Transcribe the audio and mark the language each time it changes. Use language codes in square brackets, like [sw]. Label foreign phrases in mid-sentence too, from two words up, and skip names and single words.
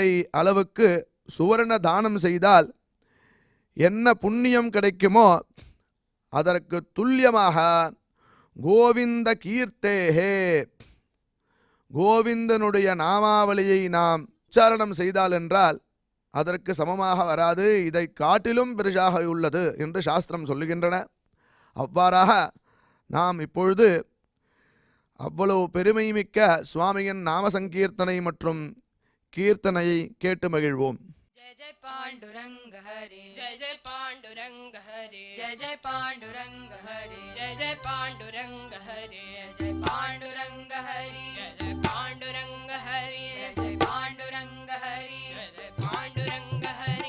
[ta] அளவுக்கு சுவர்ண தானம் செய்தால் என்ன புண்ணியம் கிடைக்குமோ அதற்கு துல்லியமாக [sa] गोविन्द कीर्तने, [ta] கோவிந்தனுடைய நாமாவளியை நாம் உச்சாரணம் செய்தால் என்றால் அதற்கு சமமாக வராது, இதை காட்டிலும் பெரிசாக உள்ளது என்று சாஸ்திரம் சொல்லுகின்றன. அவ்வாறாக நாம் இப்பொழுது அவ்வளவு பெருமைமிக்க சுவாமியின் நாம சங்கீர்த்தனை மற்றும் கீர்த்தனையை கேட்டு மகிழ்வோம். [sa] जय जय पांडुरंग हरे जय जय पांडुरंग हरे जय जय पांडुरंग हरे जय जय पांडुरंग हरे जय जय पांडुरंग हरे जय जय पांडुरंग हरे जय जय पांडुरंग हरे जय जय पांडुरंग हरे